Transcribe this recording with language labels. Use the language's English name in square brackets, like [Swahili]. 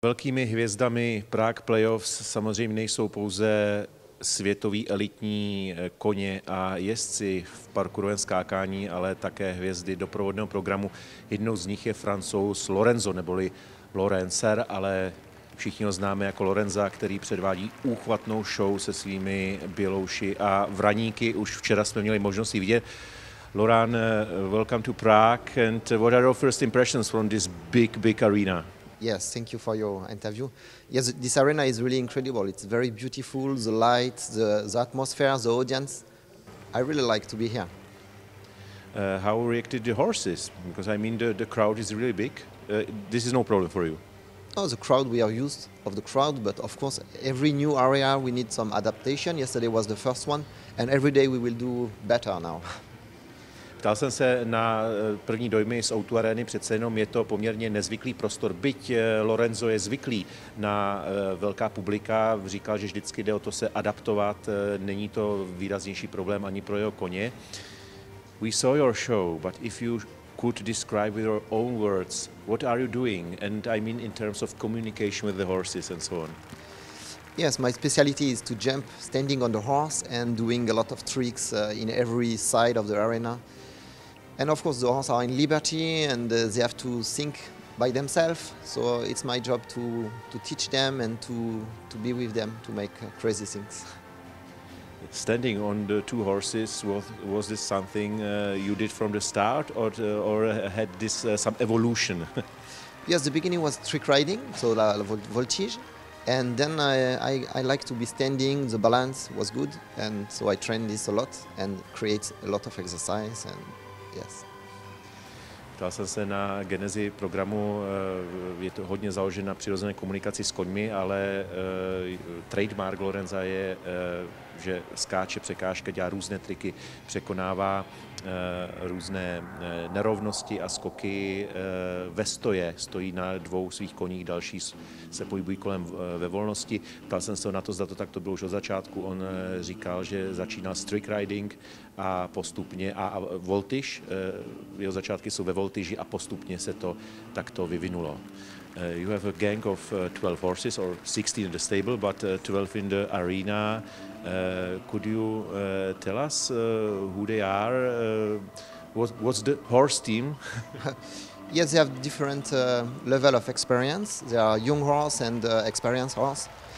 [Czech] Velkými hvězdami Prague Playoffs samozřejmě nejsou pouze světoví elitní koně a jezdci v parkourovém skákání, ale také hvězdy doprovodného programu. Jednou z nich je Francouz Lorenzo, neboli Lorenzer, ale všichni ho známe jako Lorenza, který předvádí úchvatnou show se svými bělouši a vraníky. Už včera jsme měli možnost ji vidět. [English] Laurent, welcome to Prague, and what are your first impressions from this big arena? Yes, thank you for your interview. Yes, this arena is really incredible. It's very beautiful, the light, the atmosphere, the audience. I really like to be here. How reacted the horses? Because I mean the crowd is really big. This is no problem for you. Oh, the crowd, we are used of the crowd, but of course every new area we need some adaptation. Yesterday was the first one, and every day we will do better now. [Czech] Ptal jsem se na první dojmy z O2 arény, přece jenom je to poměrně nezvyklý prostor. Byť Lorenzo je zvyklý na velká publika, říkal, že vždycky jde o to se adaptovat, není to výraznější problém ani pro jeho koně. [English] We saw your show, but if you could describe with your own words, what are you doing? And I mean in terms of communication with the horses and so on. Yes, my specialty is to jump standing on the horse and doing a lot of tricks in every side of the arena. And of course the horses are in liberty and they have to think by themselves. So it's my job to teach them and to be with them to make crazy things. Standing on the two horses, was this something you did from the start or had this some evolution? Yes, the beginning was trick riding, so la voltige. And then I like to be standing, the balance was good, and so I train this a lot and create a lot of exercise, and yes. [Czech] Ptal jsem se na genezi programu, je to hodně založeno na přirozené komunikaci s koňmi, ale trademark Lorenza je, že skáče překážka, dělá různé triky, překonává různé nerovnosti a skoky ve stoje. Stojí na dvou svých koních, další se pohybují kolem ve volnosti. Ptal jsem se na to, zda to tak to bylo už od začátku. On říkal, že začínal s trick riding a postupně a voltige, jeho začátky jsou ve voltiži a postupně se to takto vyvinulo. [English] You have a gang of 12 horses, or 16 in the stable, but 12 in the arena. Could you tell us who they are? What's the horse team? Yes, they have different level of experience. They are young horse and experienced horse.